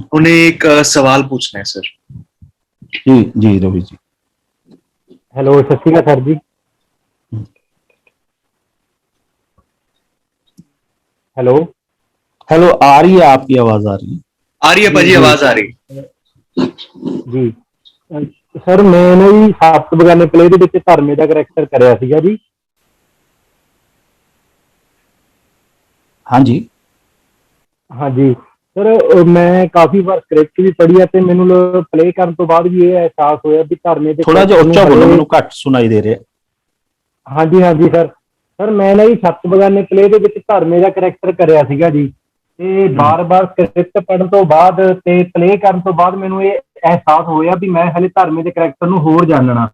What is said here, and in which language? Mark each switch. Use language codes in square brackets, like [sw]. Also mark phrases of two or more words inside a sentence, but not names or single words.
[hi] उन्हें एक सवाल पूछना है सर। जी जी रवि जी। हेलो, [pa] ਸਤ ਸ੍ਰੀ ਅਕਾਲ [hi] सर जी। हेलो। हेलो, आ रही है आपकी आवाज, आ रही है? आ रही है जी पाजी, जी आवाज आ रही है। [pa] ਜੀ ਸਰ, ਮੈਂ ਨਾ ਜੀ ਸੱਤ ਬਗਾਨੇ ਪਲੇ ਦੇ ਵਿੱਚ ਧਰਮੇ ਦਾ ਕਰੈਕਟਰ ਕਰਿਆ ਸੀਗਾ ਜੀ। [hi] हाँ जी। [pa] ਹਾਂਜੀ ਸਰ, ਮੈਂ ਕਾਫੀ ਵਾਰ ਸਕ੍ਰਿਪਟ ਵੀ ਪੜ੍ਹੀ ਹੈ ਤੇ ਮੈਨੂੰ ਪਲੇ ਕਰਨ ਤੋਂ ਬਾਅਦ ਵੀ ਇਹ ਅਹਿਸਾਸ ਹੋਇਆ ਵੀ ਧਰਮੇ ਦੇ ਥੋੜ੍ਹਾ ਜਿਹਾ ਕਰੈਕਟਰ ਨੂੰ ਉੱਚਾ ਬੋਲੋ, ਹਲੇ। ਮੈਨੂੰ ਘੱਟ ਸੁਣਾਈ ਦੇ ਰਿਹਾ। ਹਾਂਜੀ ਹਾਂਜੀ ਸਰ। ਸਰ ਮੈਂ ਨਾ ਜੀ ਸੱਤ ਬਗਾਨੇ ਪਲੇ ਦੇ ਵਿੱਚ ਧਰਮੇ ਦਾ ਕਰੈਕਟਰ ਕਰਿਆ ਸੀਗਾ ਜੀ, ਤੇ ਬਾਰ-ਬਾਰ ਸਕ੍ਰਿਪਟ ਪੜ੍ਹਨ ਤੋਂ ਬਾਅਦ ਤੇ ਪਲੇ ਕਰਨ ਤੋਂ ਬਾਅਦ ਮੈਨੂੰ ਇਹ ਅਹਿਸਾਸ ਹੋਇਆ ਵੀ ਮੈਂ ਹਲੇ ਧਰਮੇ ਦੇ ਕਰੈਕਟਰ ਨੂੰ ਹੋਰ ਜਾਣਨਾ।